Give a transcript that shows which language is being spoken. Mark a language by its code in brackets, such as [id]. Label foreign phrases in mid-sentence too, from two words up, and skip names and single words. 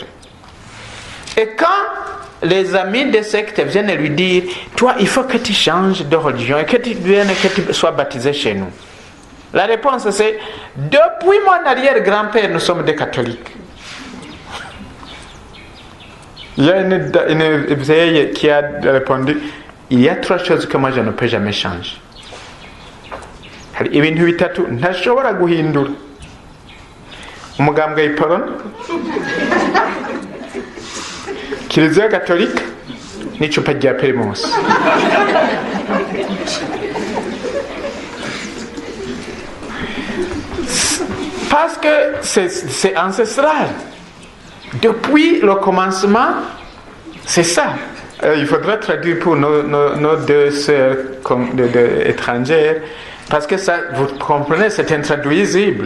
[fr] Et quand les amis des sectes viennent lui dire, toi, il faut que tu changes de religion et que tu viennes, que tu sois baptisé chez nous. La réponse c'est, depuis mon arrière-grand-père, nous sommes des catholiques. Il y a une vieille qui a répondu, il y a trois choses que moi je ne peux jamais changer. [rn] Hari ibintu bitatu ntashobora guhindura. Umugambwe w'Iporon, Kiliziya Gatolika n'icupa rya Primus. [fr] Parce que c'est ancestral. Depuis le commencement, c'est ça. Il faudra traduire pour nos deux sœurs étrangères, parce que ça, vous comprenez, c'est intraduisible.